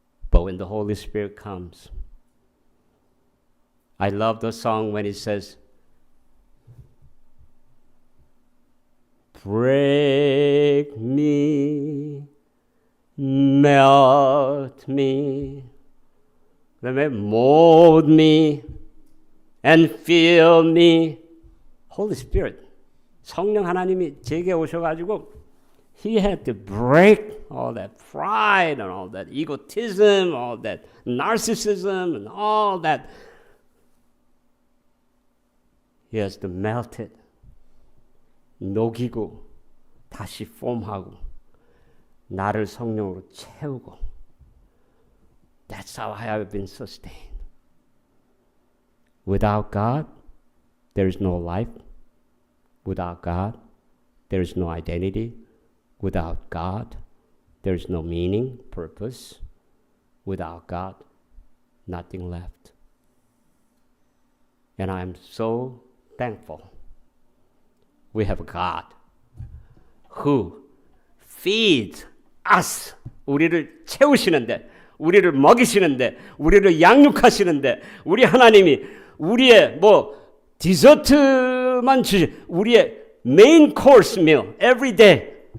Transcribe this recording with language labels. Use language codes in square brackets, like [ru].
[en] But when the Holy Spirit comes, I love the song when it says, break me, melt me, mold me, and fill me. Holy Spirit, [ko] 성령 하나님이 제게 오셔가지고 [en] He had to break all that pride and all that egotism, all that narcissism and all that. He has to melt it. [ko] 녹이고 다시 폼하고 나를 성령으로 채우고. [en] That's how I have been sustained. Without God, there is no life. Without God, There is no identity. Without God, there is no meaning, purpose. Without God, nothing left. And I'm so thankful we have a God who feeds us. [ko] 우리를 채우시는데, 우리를 먹이시는데, 우리를 양육하시는데, 우리 하나님이 우리의 디저트만 주시, 우리의 [en] main course meal every day.